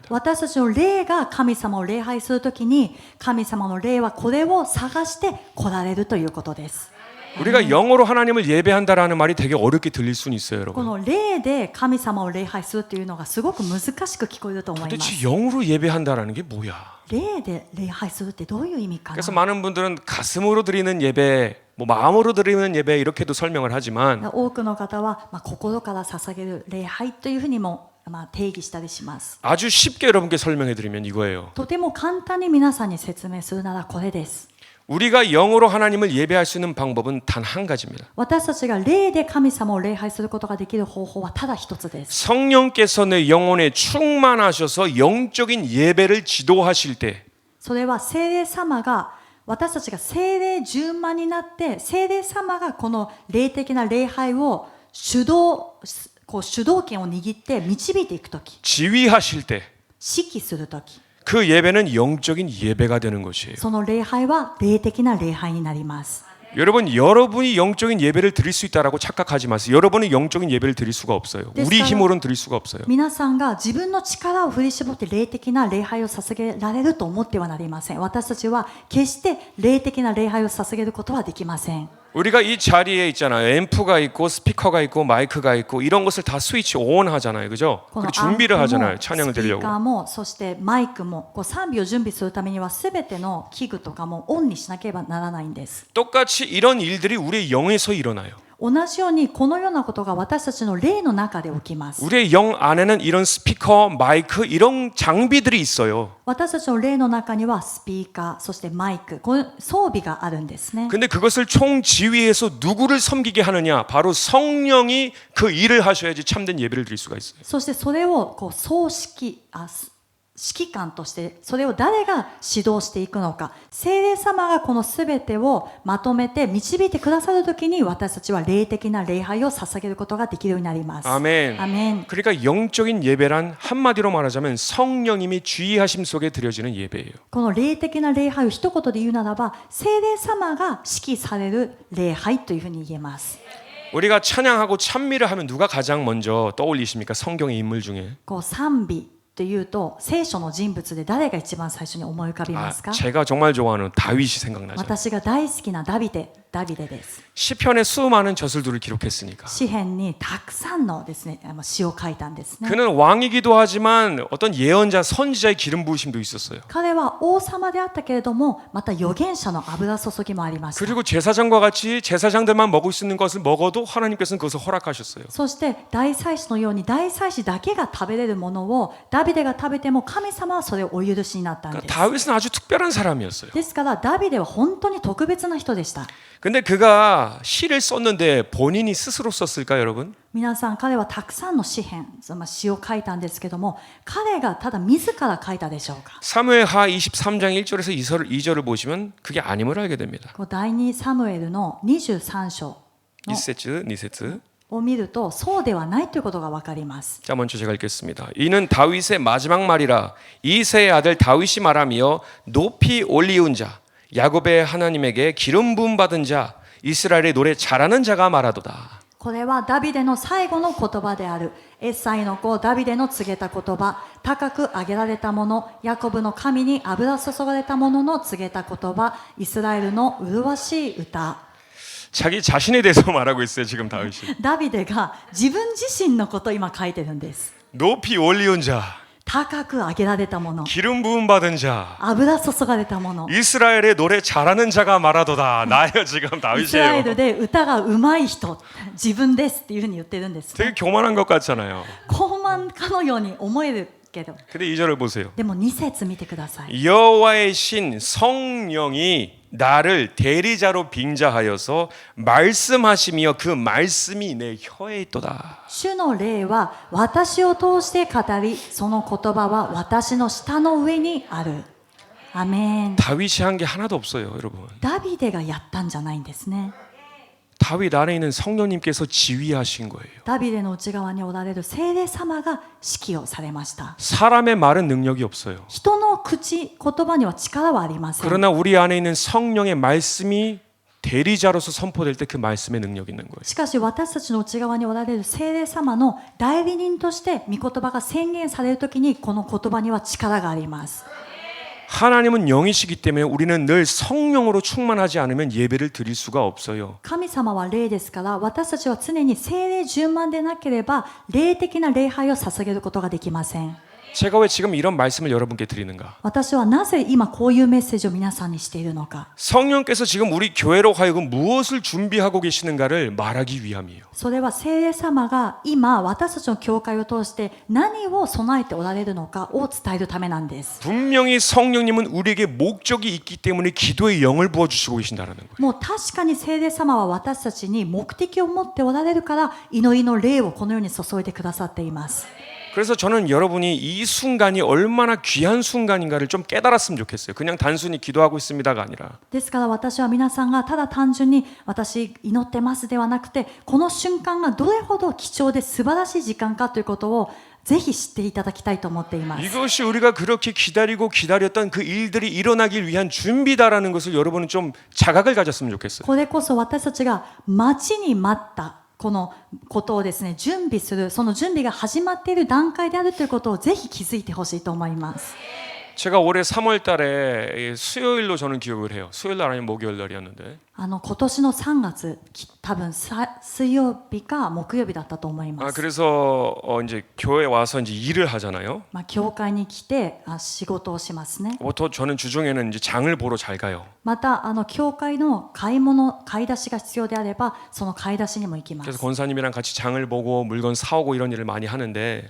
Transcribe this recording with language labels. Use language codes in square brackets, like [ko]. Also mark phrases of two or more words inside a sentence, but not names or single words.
[ja] 私たちの霊が神様を礼拝するときに神様の霊はこれを探して来られるということです。 [ko] 우리가 영어로 하나님을 예배한다라는 말이 되게 어렵게 들릴 수는 있어요, [ja] こ [ko] 여러분. [ja] の霊で神様を礼拝するというのがすごく難しく聞こえると思います。 [ko] 도대체 영으로 예배한다라는 게 뭐야? [ja] 霊で礼拝するってどういう意味かな。 [ko] 그래서 많은 분들은 가슴으로 드리는 예배, 뭐 마음으로 드리는 예배 이렇게도 설명을 하지만 [ja] 多くの方は、心から捧げる礼拝というふうにも、定義したりします。 [ko] 아주 쉽게 여러분께 설명해 드리면 이거예요. [ja] とても簡単に皆さんに説明するならこれです。 [ko] 우리가 영으로 하나님을 예배할 수 있는 방법은 단 한 가지입니다. [ja] 私たちが霊で神様を礼拝することができる方法はただ一つです。 [ko] 성령께서 내 영혼에 충만하셔서 영적인 예배를 지도하실 때 [ja] それは聖霊様が私たちが聖霊順番になって聖霊様がこの霊的な礼拝を主導権を握って導いていくとき、 [ko] 지휘하실 때 [ja] 指揮するとき、 [ko] 그 예배는 영적인 예배가 되는 것이에요. [ja] その礼拝は霊的な礼拝になります。 [ko] 여러분이 영적인 예배를 드릴 수 있다라고 착각하지 마세요. 여러분은 영적인 예배를 드릴 수가 없어요. 우리 힘으로는 드릴 수가 없어요. [ja] 皆さんが自分の力を振り絞って霊的な礼拝を捧げられると思ってはなりません。私たちは決して霊的な礼拝を捧げることはできません。 [ko] 우리가 이 자리에 있잖아요. 앰프가 있고 스피커가 있고 마이크가 있고 이런 것을 다 [en] switch on [ko] 하잖아요. 그죠? [ja] この [ko] 그리고 준비를 [ja] アンプも [ko] 하잖아요. 찬양을 [ja] スピー [ko] 드리려고. [ja] カーもそしてマイクも賛美を準備するためには全ての器具とかもオンにしなければならないんです。 [ko] 똑같이 이런 일들이 우리의 영에서 일어나요. [ja] 同じようにこのようなことが私たちの霊の中で起きます。 [ko] 우리의 영 안에는 이런 스피커, 마이크 이런 장비들이 있어요. [ja] 私たちの霊の中にはスピーカー、そしてマイク、この装備があるんですね。 [ko] 근데 그것을 총지휘해서 누구를 섬기게 하느냐? 바로 성령이 그 일을 하셔야지 참된 예배를 드릴 수가 있어요. [ja] そしてそれを指揮官としてそれを誰が指導していくのか、聖霊様がこのすべてをまとめて導いてくださるときに私たちは霊的な礼拝を捧げることができるようになります。 [ko] 아멘. [ja] アメン。 [ko] 그러니까 영적인 예배란 한마디로 말하자면 성령님이 주의하심 속에 드려지는 예배예요. [ja] この霊的な礼拝を一言で言うならば、聖霊様が指揮される礼拝というふうに言えます。 [ko] 우리가 찬양하고 찬미를 하면 누가 가장 먼저 떠올리십니까? 성경의 인물 중에. [ja] こう賛美というと聖書の人物で誰が一番最初に思い浮かびますか？ [ko] 제가 정말 좋아하는 다윗이 생각나죠. [ja] 私が大好きなダビデです。 [ko] 시편에 수많은 저술들을 기록했으니까. [ja] 詩篇にたくさんのですね、詩を書いたんですね。 [ko] 그는 왕이기도 하지만 어떤 예언자, 선지자의 기름 부으심도 있었어요. [ja] 彼は王様であったけれども、また預言者の油注ぎもありました。 [ko] 그리고 제사장과 같이 제사장들만 먹을 수 있는 것을 먹어도 하나님께서는 그것을 허락하셨어요. [ja] そして大祭司のように大祭司だけが食べれるものをダビデが食べても神様はそれをお許しになったんです。 [ko] 다윗은 아주 특별한 사람이었어요. [ja] ですからダビデは本当に特別な人でした。 [ko] 근데 그가 시를 썼는데 본인이 스스로 썼을까요, 여러분? [ja] 皆さん、彼はたくさんの詩篇、詩を書いたんですけども、彼がただ自ら書いたでしょうか？ [ko] 사무엘하 23장 1절에서 2절을 보시면 그게 아님을 알게 됩니다. [ja] こう第2サムエルの23章の [ko] 1세트, 2세트. [ja] を見るとそうではないということが分かります。 [ko] 자, 먼저 제가 읽겠습니다. 이는 다윗의 마지막 말이라 이새의 아들 다윗이 말하며 높이 올리운 자 야곱의 하나님에게 기름 부음 받은 자 이스라엘의 노래 잘하는 자가 말하도다. [ja] これはダビデの最後の言葉である。エッサイの子ダビデの告げた言葉、高く上げられたもの、ヤコブの神に油注がれたものの告げた言葉、イスラエルの麗しい歌。 [ko] 자기 자신에 대해서 말하고 있어요, 지금 다윗이. [ja] ダビデが自分自身のことを今書いてるんです。 [ko] 높이 올리운 자, [ja] 高く上げられたもの、 [ko] 기름 부음 받은 자, [ja] 油注がれたもの、 [ko] 이스라엘의 노래 잘하는 자가 말하도다. 나예요, 지금 [ja] イスラエ [ko] 다윗이에요. [ja] ルで歌がうまい人、自分ですっていうふうに言ってるんです、 [ko] 되게 [ja] ね。 [ko] 교만한 것 같잖아요. [ja] 高慢かのように思えるけど、 [ko] 근데 2절을 보세요. [ja] でも2節見てください。 [ko] 여호와의 신 성령이 나를 대리자로 빙자하여서 말씀하시며 그 말씀이 내 혀에 있도다. [ja] 主の霊は私を通して語り、その言葉は私の舌の上にある。アメン。 [ko] 다윗이 한 게 하나도 없어요, 여러분. [ja] ダビデがやったんじゃないんですね。 [ko] 다윗 안에 있는 성령님께서 지휘하신 거예요. [ja] ダビデの内側におられる聖霊様が指揮をされました。 [ko] 사람의 말은 능력이 없어요. [ja] 人の口、言葉には力はありません。 [ko] 그러나 우리 안에 있는 성령의 말씀이 대리자로서 선포될 때 그 말씀의 능력이 있는 거예요. [ja] しかし私たちの内側におられる聖霊様の代理人として御言葉が宣言されるときにこの言葉には力があります。 [ko] 하나님은 영이시기 때문에 우리는 늘 성령으로 충만하지 않으면 예배를 드릴 수가 없어요. [ja] 神様は霊ですから私たちは常に聖霊充満でなければ霊的な礼拝を捧げることができません。 [ko] 제가 왜 지금 이런 말씀을 여러분께 드리는가? [ja] 私はなぜ今こういうメッセージを皆さんにしているのか。 [ko] 성령께서 지금 우리 교회로 하여금 무엇을 준비하고 계시는가를 말하기 위함이에요. [ja] それは聖霊様が今私たちの教会を通して何を備えておられるのかを伝えるためなんです。 [ko] 분명히 성령님은 우리에게 목적이 있기 때문에 기도의 영을 부어주시고 계신다는 거예요. [ja] もう確かに聖霊様は私たちに目的を持っておられるから祈りの霊をこのように注いでくださっています。 [ko] 그래서 저는 여러분이 이 순간이 얼마나 귀한 순간인가를 좀 깨달았으면 좋겠어요. 그냥 단순히 기도하고 있습니다가 아니라. [ja] ですから私は皆さんがただ単純に私祈ってますではなくてこの瞬間がどれほど貴重で素晴らしい時間かということをぜひ知っていただきたいと思っています。 [ko] 이것이 우리가 그렇게 기다리고 기다렸던 그 일들이 일어나길 위한 준비다라는 것을 여러분은 좀 자각을 가졌으면 좋겠어요. [ja] これこそ私たちが待ちに待ったこのことをですね準備するその準備が始まっている段階であるということをぜひ気づいてほしいと思います。 [ko] 제가 올해 3월 달에 수요일로 저는 기억을 해요. 수요일 날 아니면 목요일 날이었는데. [ja] 今年の3月多分水曜日か木曜日だったと思います。 [ko] 그래서 이제 교회 와서 이제 일을 하잖아요. [ja] 教会に来て仕事をしますね。 [ko] 보통 저는 주중에는 이제 장을 보러 잘 가요. [ja] また教会の買い出しが必要であればその買い出しにも行きま [ko] 그래서 [ja] す。 [ko] 권사님이랑 같이 장을 보고 물건 사오고 이런 일을 많이 하는데